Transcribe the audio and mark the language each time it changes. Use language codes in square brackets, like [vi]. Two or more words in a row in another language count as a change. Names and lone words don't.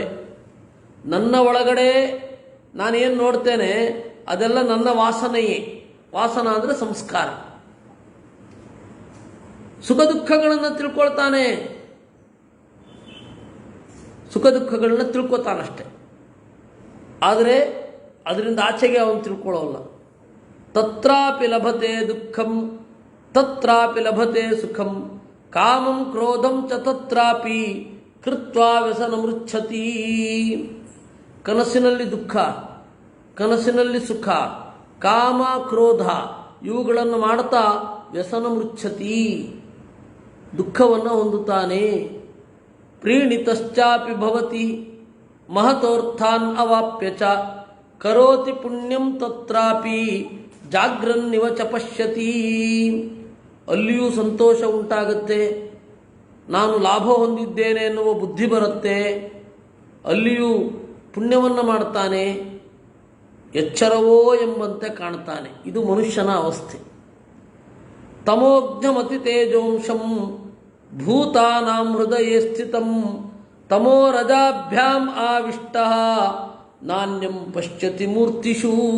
[kn] ನನ್ನ ಒಳಗಡೆ ನಾನೇನು ನೋಡ್ತೇನೆ ಅದೆಲ್ಲ ನನ್ನ ವಾಸನೆಯೇ. ವಾಸನ ಅಂದರೆ ಸಂಸ್ಕಾರ. ಸುಖ ದುಃಖಗಳನ್ನು ತಿಳ್ಕೊಳ್ತಾನೆ, ಸುಖ ದುಃಖಗಳನ್ನ ತಿಳ್ಕೊತಾನಷ್ಟೆ. ಆದರೆ ಅದರಿಂದ ಆಚೆಗೆ ಅವನು ತಿಳ್ಕೊಳ್ಳೋಲ್ಲ. [sa] ತತ್ರಾಪಿ ಲಭತೆ ದುಃಖಂ ತತ್ರಾಪಿ ಲಭತೆ ಸುಖಂ ಕಾಮಂ ಕ್ರೋಧಂ ಚ ತತ್ರಾಪಿ ಕೃತ್ವಾ ವ್ಯಸನ ಮೃಚ್ಛತಿ. [kn] ಕನಸಿನಲ್ಲಿ ದುಃಖ, ಕನಸಿನಲ್ಲಿ ಸುಖ, ಕಾಮ ಕ್ರೋಧ ಇವುಗಳನ್ನು ಮಾಡ್ತಾ [sa] ವ್ಯಸನ ಮೃಚ್ಛತಿ, [kn] ದುಃಖವನ್ನು ಹೊಂದುತ್ತಾನೆ. [sa] ಪ್ರೀಣಿತಶ್ಚಾಪಿ ಭವತಿ ಮಹತೋರ್ಥಾನ್ ಅವಾಪ್ಯ ಚ ಕರೋತಿ ಪುಣ್ಯಂ ತತ್ರಾಪಿ ಜಾಗ್ರನ್ನಿವ ಚ ಪಶ್ಯತಿ. [kn] ಅಲ್ಲಿಯೂ ಸಂತೋಷ ಉಂಟಾಗುತ್ತೆ, ನಾನು ಲಾಭ ಹೊಂದಿದ್ದೇನೆ ಎನ್ನುವ ಬುದ್ಧಿ ಬರುತ್ತೆ. ಅಲ್ಲಿಯೂ ಪುಣ್ಯವನ್ನು ಮಾಡ್ತಾನೆ, ಎಚ್ಚರವೋ ಎಂಬಂತೆ ಕಾಣ್ತಾನೆ. ಇದು ಮನುಷ್ಯನ ಅವಸ್ಥೆ. [sa] ತಮೋಜ್ಞಮತಿ ತೇಜೋಂಶಂ ಭೂತಾನಾಂ ಹೃದಯೇ ಸ್ಥಿತಂ ತಮೋ ರಜಾಭ್ಯಾಂ ಆವಿಷ್ಟಃ ನಾಣ್ಯಂ ಪಶ್ಯತಿ ಮೂರ್ತಿಷು.